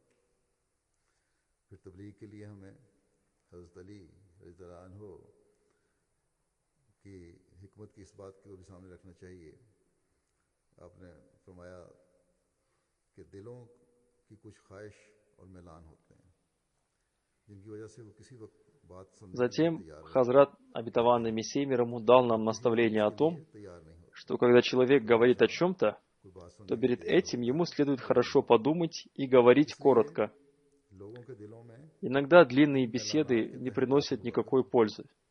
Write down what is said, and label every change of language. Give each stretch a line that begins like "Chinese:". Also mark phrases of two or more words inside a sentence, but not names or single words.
Urdu: پھر تبلیغ کے لیے ہمیں حضرت علی رضی اللہ عنہ کی حکمت کی اس بات کو بھی سامنے رکھنا چاہیے. آپ نے فرمایا کہ دلوں کی کچھ خواہش
Russian: Затем Хазрат, обетованный Мессией мир ему, дал нам наставление о том, что когда человек говорит о чем-то, то перед этим ему следует хорошо подумать и говорить коротко. Иногда длинные беседы не приносят никакой пользы.